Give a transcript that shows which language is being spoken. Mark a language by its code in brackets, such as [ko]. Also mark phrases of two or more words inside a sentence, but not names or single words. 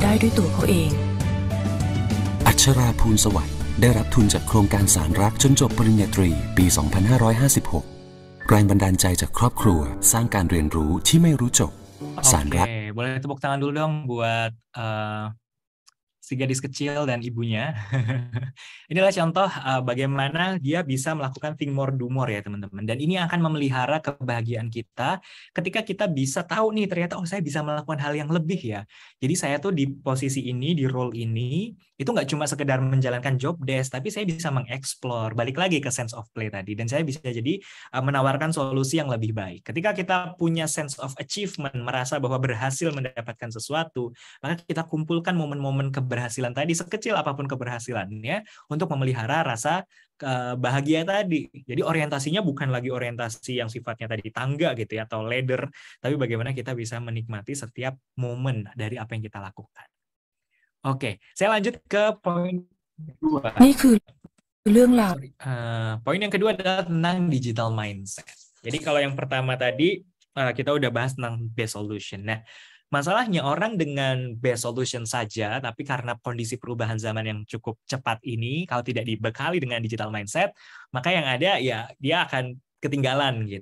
[th] อัจฉชราภูลสวัสดิ์ได้รับทุนจากโครงการสารรักจนจบปริญญาตรีปี 2556 แรงบันดาลใจจากครอบครัวสร้างการเรียนรู้ที่ไม่รู้จบสารรัก [id] Boleh tepuk tangan dulu dong buat si gadis kecil dan ibunya. Inilah contoh bagaimana dia bisa melakukan [en] think more do more [id] ya teman-teman. Dan ini akan memelihara kebahagiaan kita ketika kita bisa tahu nih ternyata saya bisa melakukan hal yang lebih ya. Jadi saya tuh di posisi ini, di role ini, itu nggak cuma sekedar menjalankan [en] job desk, [id] tapi saya bisa mengeksplor, balik lagi ke [en] sense of play [id] tadi. Dan saya bisa jadi menawarkan solusi yang lebih baik. Ketika kita punya [en] sense of achievement, [id] merasa bahwa berhasil mendapatkan sesuatu, maka kita kumpulkan momen-momen keberhasilan tadi, sekecil apapun keberhasilannya, untuk memelihara rasa bahagia tadi. Jadi orientasinya bukan lagi orientasi yang sifatnya tadi tangga gitu ya, atau ladder, tapi bagaimana kita bisa menikmati setiap momen dari apa yang kita lakukan. Oke, saya lanjut ke poin kedua. [th] นี่คือเรื่องราว [id] Poin yang kedua adalah tentang [en] digital mindset. [id] Jadi kalau yang pertama tadi kita udah bahas tentang [en] best solution. [id] Nah, masalahnya orang dengan [en] best solution [id] saja, tapi karena kondisi perubahan zaman yang cukup cepat ini, kalau tidak dibekali dengan [en] digital mindset, [id] maka yang ada ya dia akan ketinggalan gitu.